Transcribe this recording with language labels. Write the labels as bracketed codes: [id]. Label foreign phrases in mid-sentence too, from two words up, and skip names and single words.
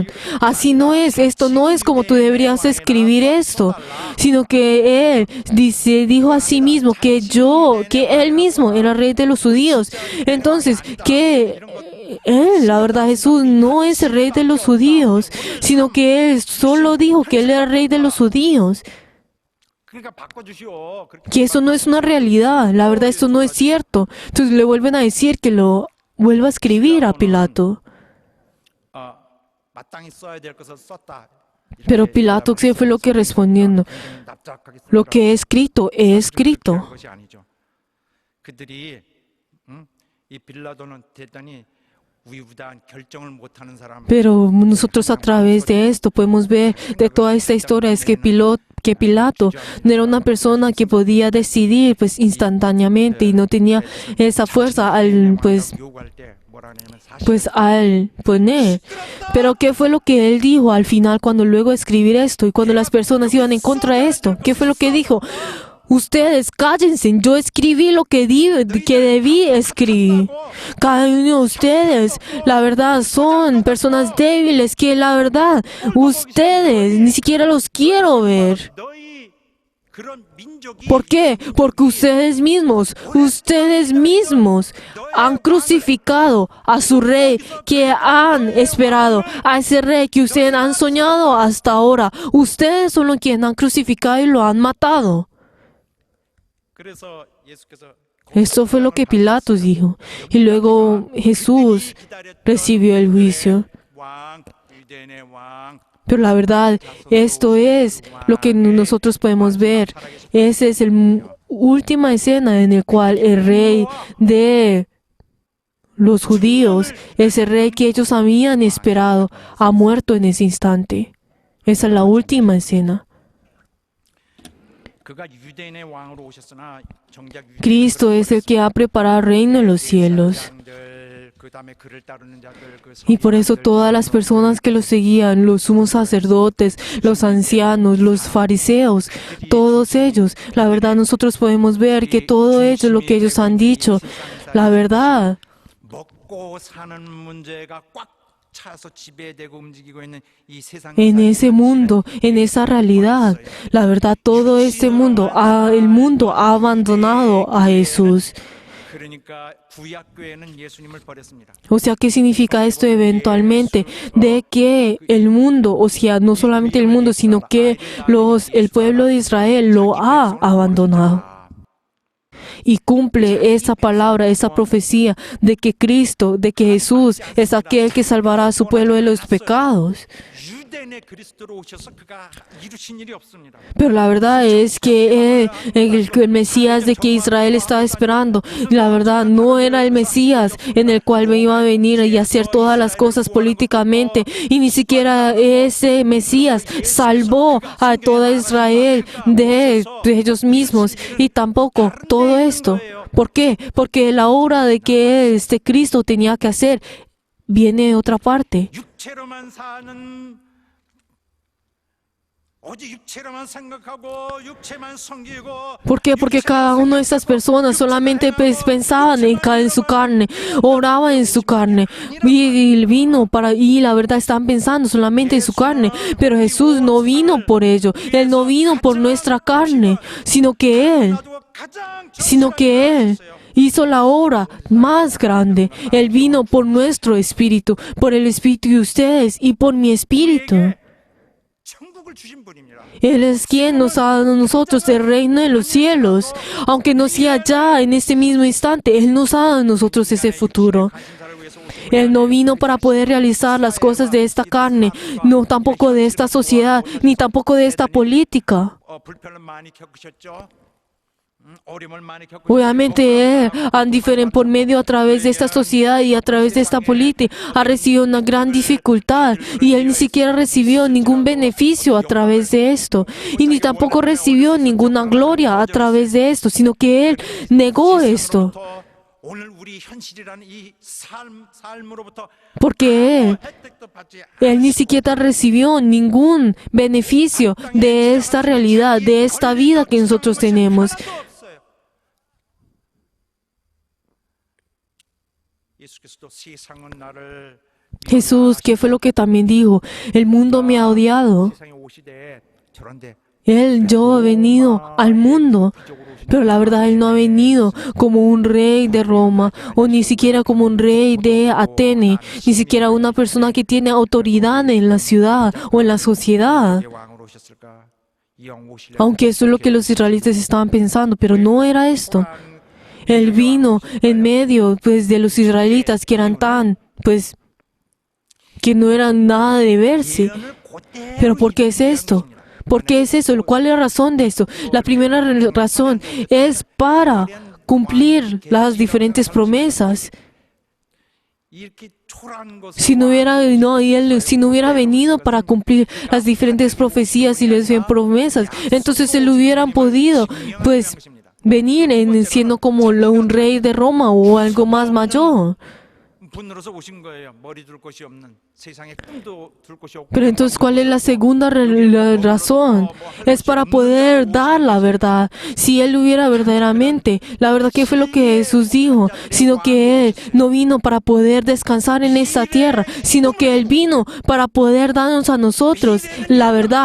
[es] Así no es, esto no es como tú deberías escribir esto, sino que él dijo a sí mismo que él mismo era rey de los judíos. Entonces, que él, la verdad, Jesús no es el rey de los judíos, sino que él solo dijo que él era rey de los judíos. [ko] 그러니까 바꿔주시오. 그렇게 [es] Que eso no es una realidad, la verdad, esto no es cierto. Entonces le vuelven a decir que lo vuelva a escribir a Pilato. [ko] 마땅히 써야 될 것을 썼다. [es] Pero Pilato, ¿qué fue lo que respondiendo? Lo que he escrito, he escrito. [ko] 것이 아니죠. 그들이 이 빌라도는 대단히 우유부단 결정을 못하는 사람. [es] Pero nosotros a través de esto podemos ver de toda esta historia es que Pilato no era una persona que podía decidir pues instantáneamente y no tenía esa fuerza al [ko] 요구할 때 뭐라 하냐면 사실 [es] al poner. Pero ¿qué fue lo que él dijo al final cuando luego de escribir esto y cuando las personas iban en contra de esto? ¿Qué fue lo que dijo? Ustedes cállense, yo escribí lo que debí escribir. Cada uno de ustedes, la verdad, son personas débiles que la verdad, ustedes ni siquiera los quiero ver. [ko] 너희 그런 민족이 [es] ¿Por qué? Porque ustedes mismos han crucificado a su rey que han esperado, a ese rey que ustedes han soñado hasta ahora. Ustedes son los que han crucificado y lo han matado. [ko] 그래서 예수께서 [es] Esto fue lo que Pilatos dijo. Y luego Jesús recibió el juicio. [ko] 왕 유대인의 왕 [es] Pero la verdad, esto es lo que nosotros podemos ver. Esa es la última escena en la cual el rey de los judíos, ese rey que ellos habían esperado, ha muerto en ese instante. Esa es la última escena. [ko] 그가 유대인의 왕으로 오셨으나 정작 [es] Cristo es el que ha preparado el reino en los cielos. [ko] 그다음에 그를 따르는 자들 그 [es] Y por eso todas las personas que lo seguían, los sumos sacerdotes, los ancianos, los fariseos, todos ellos, la verdad nosotros podemos ver que todo ello, lo que ellos han dicho, la verdad, [ko] 먹고 사는 문제가 꽉 차서 지배되고 움직이고 있는 이 세상 [es] en ese mundo, en esa realidad, la verdad todo este mundo, el mundo ha abandonado a Jesús. [ko] 그러니까 구약교회는 예수님을 버렸습니다. [es] O sea, ¿qué significa esto eventualmente? De que el mundo, o sea, no solamente el mundo, sino que el pueblo de Israel lo ha abandonado. y cumple esa palabra, esa profecía de que Cristo, de que Jesús es aquel que salvará a su pueblo de los pecados. [ko] 유대인의 그리스도로 오셔서 그가 이루신 일이 없습니다. [es] Pero la verdad es que el Mesías de que Israel estaba esperando, la verdad no era el Mesías en el cual iba a venir y hacer todas las cosas políticamente. Y ni siquiera ese Mesías salvó a toda Israel de ellos mismos. Y tampoco todo esto. ¿Por qué? Porque la obra de que este Cristo tenía que hacer viene de otra parte. [ko] 육체로만 사는 오직 육체로만 생각하고 육체만 섬기고 [es] ¿Por qué? Porque cada una de estas personas solamente pensaban en su carne, oraban en su carne y vino y la verdad estaban pensando solamente en su carne. Pero Jesús no vino por ello, Él no vino por nuestra carne, sino que Él hizo la obra más grande. Él vino por nuestro espíritu, por el espíritu de ustedes y por mi espíritu. [ko] 천국을 주신 분입니다. [es] Él es quien nos ha dado a nosotros el reino de los cielos. Aunque no sea ya en este mismo instante, Él nos ha dado a nosotros ese futuro. Él no vino para poder realizar las cosas de esta carne, no tampoco de esta sociedad, ni tampoco de esta política. [ko] 불편을 많이 겪으셨죠. 어려움을 많이 겪으셨죠. [es] Obviamente Él, por medio a través de esta sociedad y a través de esta política, ha recibido una gran dificultad y Él ni siquiera recibió ningún beneficio a través de esto y ni tampoco recibió ninguna gloria a través de esto, sino que Él negó esto. [ko] 오늘 우리 현실이라는 이 삶으로부터 [es] Porque [ko] 혜택도 받지 [es] Él ni siquiera recibió ningún beneficio de esta realidad, de esta vida que nosotros tenemos. [ko] 예수께서도 세상은 나를 [es] Jesús, ¿qué fue lo que también dijo? El mundo me ha odiado. [ko] 세상에 오시되 저런데 [es] Yo he venido al mundo, pero la verdad Él no ha venido como un rey de Roma o ni siquiera como un rey de Atene, ni siquiera una persona que tiene autoridad en la ciudad o en la sociedad. [ko] 왕으로 오셨을까? 이 왕 오시려면 [es] Aunque eso es lo que los israelitas estaban pensando, pero no era esto. Él vino en medio pues de los israelitas que eran que no eran nada de verse. Pero ¿por qué es esto? ¿Por qué es eso? ¿Cuál es la razón de esto? La primera razón es para cumplir las diferentes promesas. [ko] 이렇게 초라한 것을 [es] Si no hubiera venido para cumplir las diferentes profecías y las promesas, entonces Él hubieran podido pues venir siendo como un rey de Roma o algo más mayor. [ko] 분으로서 오신 거예요. 머리 둘 곳이 없는 세상에 꿈도 둘 곳이 없고. [es] Pero entonces, ¿cuál es la segunda razón? Es para poder dar la verdad. Si Él hubiera verdaderamente, la verdad, ¿qué fue lo que Jesús dijo? Sino que Él no vino para poder descansar en esta tierra, sino que Él vino para poder darnos a nosotros la verdad.